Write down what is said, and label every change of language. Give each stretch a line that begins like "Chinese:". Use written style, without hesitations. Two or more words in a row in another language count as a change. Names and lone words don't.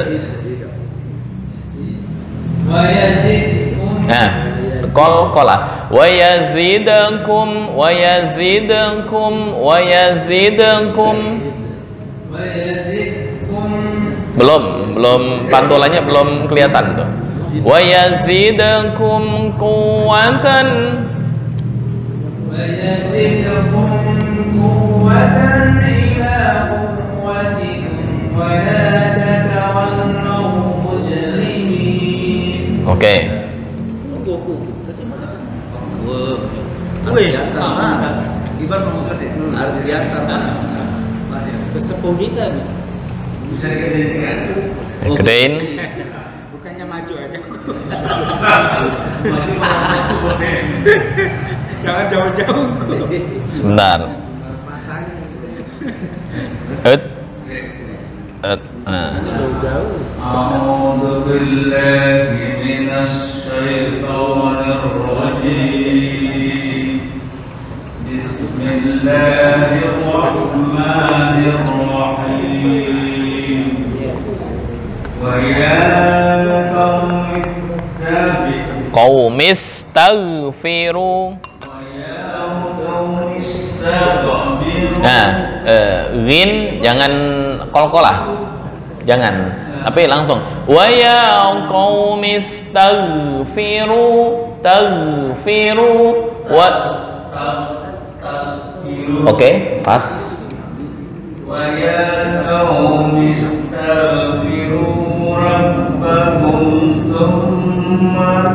Arabic: Nah, قلقلة ويزدكم ويزدكم ويزدكم.
Indonesian: Belum pantulannya belum kelihatan tuh.
Arabic: ويزدكم قوة. ويزدكم قوة إلى قوتكم ولا تتولوا مجرمين.
Indonesian: Oke. Wih, Iban mau ngukes ya? Harus diantar. Sesepuh kita nih. Bisa Gedein. Bukannya maju aja. Jangan jauh-jauh. Sebentar.
Arabic: أعوذ بالله من الشيطان الرجيم. Bismillahirrahmanirrahim. ويا قوم استغفروا.
Indonesian: Nah, rin jangan qalqalah. Jangan. Tapi langsung
Arabic: ويا قوم استغفروا استغفروا و.
Indonesian: Oke, pas.
Arabic: ويا قوم استغفروا ربكم ثم